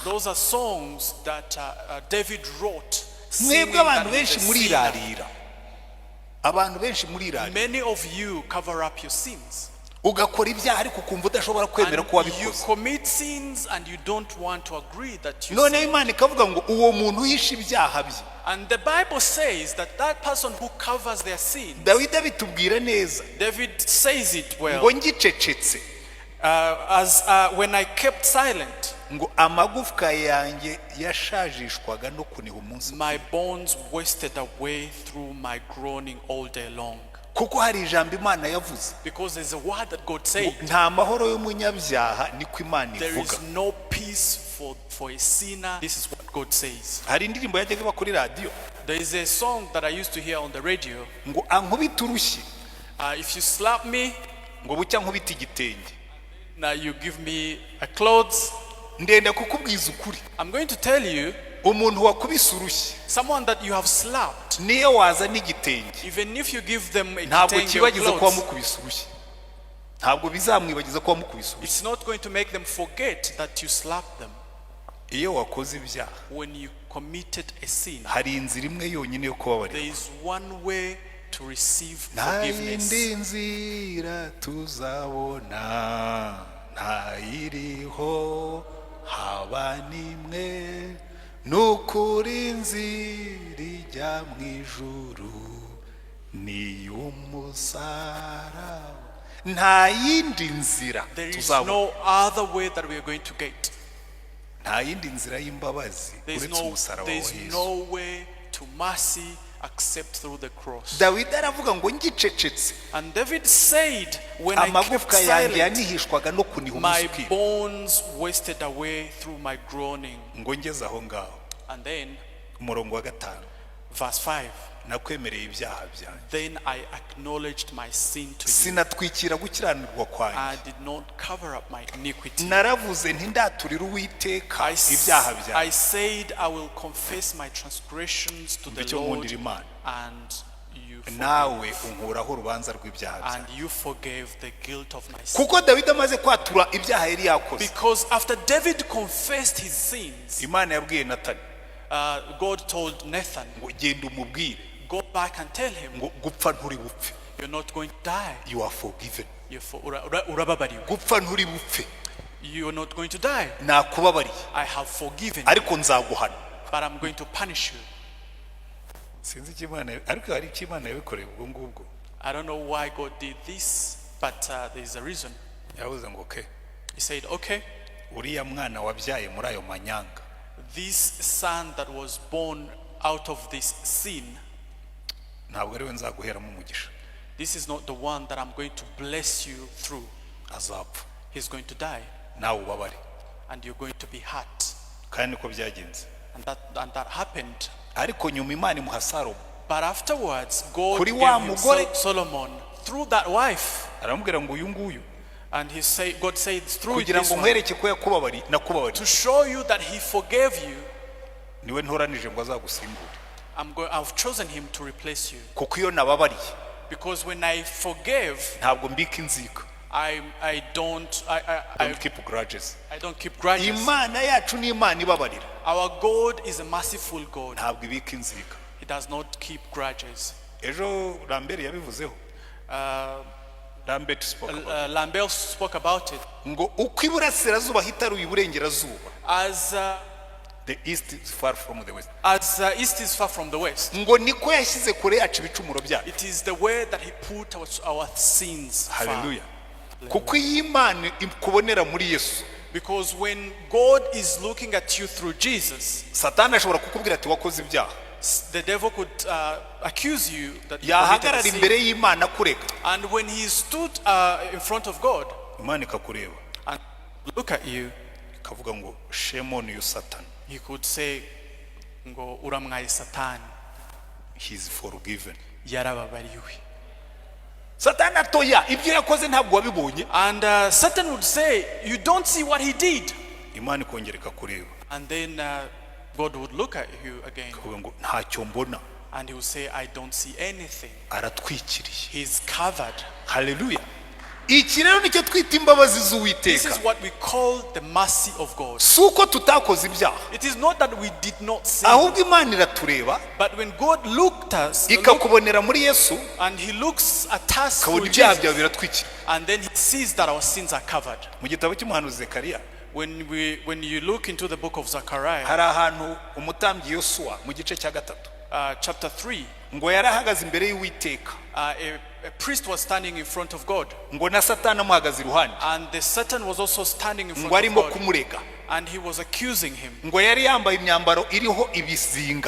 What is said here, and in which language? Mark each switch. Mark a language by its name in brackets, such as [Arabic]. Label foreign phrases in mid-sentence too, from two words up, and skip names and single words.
[English] Those are songs that David wrote. [Kinyarwanda] Mwebwe abantu benshi murirarira. Abantu benshi murirarira. [English] Many of you cover up your sins. [Kinyarwanda] Ugakora ibyaha ariko ukumva udashobora kwemera ko [English] And you [Kinyarwanda] wabikoze. [English] commit sins and you don't want to agree that you None sin. [Kinyarwanda] Imana ikavuga ngo uwo muntu yishe ibyaha bye. [English] And the Bible says that that person who covers their sin, [Kinyarwanda] Dawidi abitubwira neza [English] David says it well, [Kinyarwanda] ngo ngicecetse [English] when I kept silent, [Kinyarwanda] ngo amagufwa yanjye yashajishwaga no kuniha umunsi [English] my bones wasted away through my groaning all day long. [Kinyarwanda] kuko hari ijambo Imana yavuze [English] Because there's a word that God said. [Kinyarwanda] nta mahoro y'umunyabyaha niko Imana [English] There [Kinyarwanda] ivuga [English] is no peace for a sinner. This is what God says. [Kinyarwanda] hari indirimbo yajyaga iba kuri radio [English] There is a song that I used to hear on the radio. [Kinyarwanda] ngo ankubita urushyi [English] If you slap me, [Kinyarwanda] ngo bucya nkubita igitenge [English] now you give me a clothes. [Kinyarwanda] ndenda kukubwiza ukuri [English] I'm going to tell you, [Kinyarwanda] umuntu wakubise urushyi [English] someone that you have slapped, [Kinyarwanda] niyo waza n'igitenge [English] even if you give them a [Kinyarwanda] ntabwo [English] kitenge or [Kinyarwanda] kibagiza ko [English] clothes, [Kinyarwanda] wamukubise urushyi ntabwo bizamwibagiza ko wamukubise urushyi [English] it's not going to make them forget that you slapped them. [Kinyarwanda] iyo wakoze ibyaha [English] When you committed a sin, [Kinyarwanda] hari inzira imwe yonyine yo kubabarira [English] there is one way to receive [Kinyarwanda] nta [English] forgiveness. [Kinyarwanda] yindi nzira tuzabona ntayiriho haba n'imwe n'ukuri inzira ijya mu ijuru ni umusaraba nta yindi nzira [English] There is [Kinyarwanda] tuzabona [English] no other way that we are going to get. [Kinyarwanda] nta yindi nzira y'imbabazi uretse umusaraba wa [English] There is [Kinyarwanda] Yesu [English] no way to mercy except through the cross. [Kinyarwanda] Dawidi aravuga ngo ngicecetse [English] And David said, when I kept [Kinyarwanda] amagufwa yanjye [English] silent, [Kinyarwanda] yanihishwaga no kuniha [English] my [Kinyarwanda] umunsi ukira [English] bones wasted away through my groaning. [Kinyarwanda] ngo ngeze aho ngaho [English] And then, [Kinyarwanda] umurongo wa 5 [English] verse 5, [Kinyarwanda] nakwemereye ibyaha byanjye [English] then I acknowledged my sin to you. [Kinyarwanda] sinatwikira gukiranirwa [English] I [Kinyarwanda] kwanjye [English] did not cover up my iniquity. [Kinyarwanda] naravuze ntindaturira Uwiteka [English] I [Kinyarwanda] ibyaha byanjye [English] said, I will confess my transgressions to the [Kinyarwanda] icyo [English] Lord, [Kinyarwanda] nkundira Imana [English] and you [Kinyarwanda] nawe [English] forgave, [Kinyarwanda] unkuraho urubanza rw'ibyaha [English] and [Kinyarwanda] byanjye [English] you forgave the guilt of my sin. [Kinyarwanda] kuko Dawidi amaze kwatura ibyaha yari yakoze [English] Because after David confessed his sins, [Kinyarwanda] Imana yabwiye Natani [English] God told Nathan, [Kinyarwanda] ngo genda umubwire [English] go back and tell him, [Kinyarwanda] ngo gupfa nturi bupfe [English] you're not going to die. you are forgiven [Kinyarwanda] Urababariwe. gupfa nturi bupfe [English] You're not going to die. [Kinyarwanda] nakubabariye [English] I have forgiven you, [Kinyarwanda] ariko nzaguhana [English] but I'm going to punish you. [Kinyarwanda] sinzi icyo Imana ariko hari icyo Imana yabikoreye ubwo ngubwo [English] I don't know why God did this, but there's a reason. [Kinyarwanda] yavuze ngo okay [English] He said, okay, [Kinyarwanda] uriya mwana wabyaye muri ayo manyanga [English] this son that was born out of this sin, [Kinyarwanda] ntabwo ariwe nzaguheramo umugisha [English] this is not the one that I'm going to bless you through. [Kinyarwanda] azapfa [English] He's going to die, [Kinyarwanda] nawe ubabare [English] and you're going to be hurt. [Kinyarwanda] kandi niko byagenze [English] And that happened. [Kinyarwanda] ariko nyuma Imana imuha Salomo [English] But afterwards, God [Kinyarwanda] Kuri [English] gave [Kinyarwanda] wa [English] him [Kinyarwanda] mugore- [English] Solomon through that wife. [Kinyarwanda] aramubwira ngo uyu nguyu [English] And God said through [Kinyarwanda] kugira [English] this [Kinyarwanda] ngo [English] one, [Kinyarwanda] nkwereke ko [English] to [Kinyarwanda] nakubabariye [English] show you that he forgave you, [Kinyarwanda] niwe ntoranije ngo azagusimbure [English] I've chosen him to replace you. [Kinyarwanda] kuko iyo nababariye [English] Because when I forgave, [Kinyarwanda] ntabwo mbika inzika [English] I don't keep grudges keep grudges. [Kinyarwanda] Imana yacu ni Imana ibabarira [English] Our God is a merciful God. [Kinyarwanda] ntabwo ibika inzika [English] He does not keep grudges. [Kinyarwanda] ejo Lambert yabivuzeho [English] Lambert spoke about it. Lambert spoke about it [Kinyarwanda] ngo uko iburasirazuba hitaruye iburengerazuba [English] as the east is far from the west east is far from the west. [Kinyarwanda] ngo niko yashyize kure yacu ibicumuro byacu [English] It is the way that he put our sins far. [Kinyarwanda] haleluya kuko iyi Imana ikubonera muri Yesu [English] Because when God is looking at you through Jesus, [Kinyarwanda] Satani ashobora kukubwira ati wakoze ibyaha [English] the devil could accuse you that you committed a [Kinyarwanda] yahagarara [English] sin. [Kinyarwanda] imbere y'Imana kureka [English] And when he stood in front of God [Kinyarwanda] Imana ikakureba [English] and look at you, [Kinyarwanda] ikavuga ngo [English] shame on you Satan he could say, [Kinyarwanda] ngo uramwaye Satani, [English] he is forgiven [Kinyarwanda] yarababariwe. Satani atoya ibyo yakoze ntabwo wabibonye [English] And Satan would say, you don't see what he did. [Kinyarwanda] Imana ikongera ikakureba [English] And then God would look at you again [Kinyarwanda] ikavuga ngo ntacyo mbona [English] and he would say, I don't see anything. [Kinyarwanda] aratwikiriye [English] He's covered. [Kinyarwanda] haleluya iki rero nicyo twita imbabazi [English] This is [Kinyarwanda] z'Uwiteka [English] what we call the mercy of God. [Kinyarwanda] si uko tutakoze ibyaha [English] It is not that we did not sin, [Kinyarwanda] ahubwo Imana iratureba [English] but when God looked us [Kinyarwanda] ikakubonera muri Yesu [English] and he looks at us through [Kinyarwanda] ukabona ibyaha [English] Jesus, [Kinyarwanda] byawe biratwikira [English] and then he sees that our sins are covered. [Kinyarwanda] mu gitabo cy'umuhanuzi Zekariya [English] When you look into the book of Zechariah, [Kinyarwanda] hari ahantu umutambyi Yosuwa mu gice cya 3 [English] chapter 3, [Kinyarwanda] ngo yarahagaze imbere y'Uwiteka [English] a priest was standing in front of God, [Kinyarwanda] ngo na Satani amuhagaze iruhande [English] and the Satan was also standing in front [Kinyarwanda] ngo [English] of [Kinyarwanda] arimo [English] God, [Kinyarwanda] kumurega [English] and he was accusing him, [Kinyarwanda] ngo yari yambaye imyambaro iriho ibizinga.